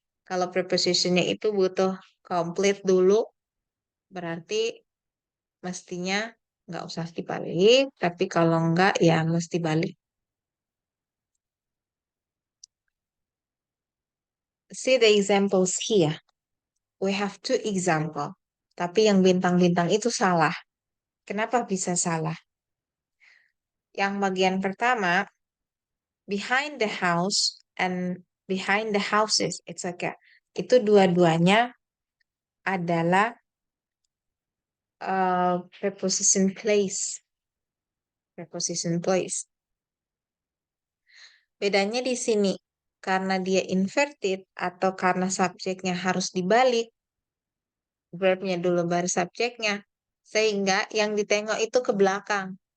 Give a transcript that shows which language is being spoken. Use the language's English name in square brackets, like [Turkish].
[Indonesian] Kalau prepositionnya itu butuh complete dulu, berarti mestinya nggak usah dibalik, tapi kalau nggak ya mesti balik. [English] See the examples here. We have two example. [Indonesian] Tapi yang bintang-bintang itu salah. Kenapa bisa salah? Yang bagian pertama, [English] behind the house and behind the houses, it's okay. [Indonesian] Itu dua-duanya adalah preposition place. Preposition place. Bedanya di sini, karena dia inverted atau karena subjeknya harus dibalik, verbnya dulu baru subjeknya, sehingga yang ditengok itu ke belakang.